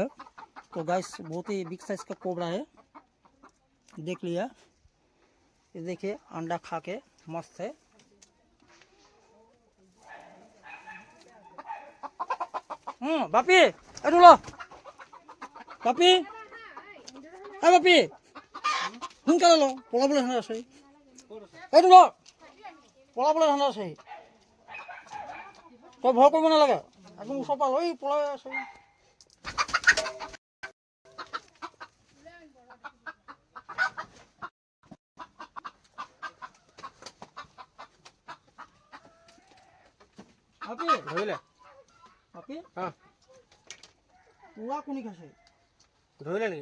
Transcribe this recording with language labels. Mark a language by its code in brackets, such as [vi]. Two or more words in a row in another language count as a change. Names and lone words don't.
[hi] तो गाइस बहुत ही [en] big size [hi] का कोबरा है, देख लिया। ये देखिए अंडा खा के मस्त है। [as] বাপী এটু লো বাপী বাপী সোনকালে লো পলাবলৈ ধান্দা আছে এইটো লো পলাবলৈ ধান্দা আছে। তই ভয় কৰিব নালাগে, একদম ওচৰ পৰা লৈ পলাই আছে। বাপি ধৰিলে বাপি পুৰা কোনি খাইছে ধৰিলে নেকি?